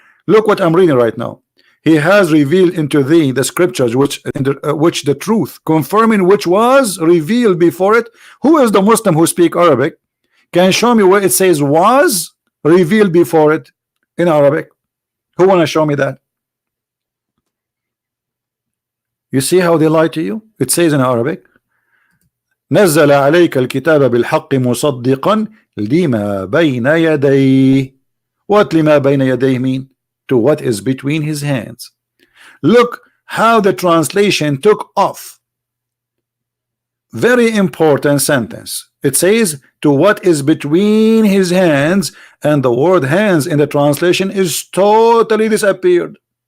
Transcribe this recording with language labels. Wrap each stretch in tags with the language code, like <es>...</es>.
<en>Look what I'm reading right now. He has revealed into thee the scriptures which the truth confirming which was revealed before it. Who is the Muslim who speak Arabic can show me where it says was revealed before it in Arabic? Who want to show me that? You see how they lie to you?</en> <ar>It says in Arabic, نزل عليك الكتاب بالحق مصدقا لما بين يديه.</ar> <en>What لما بين يديه mean? To what is between his hands. Look how the translation took off. Very important sentence. It says to what is between his hands, and the word hands in the translation is totally disappeared.</en>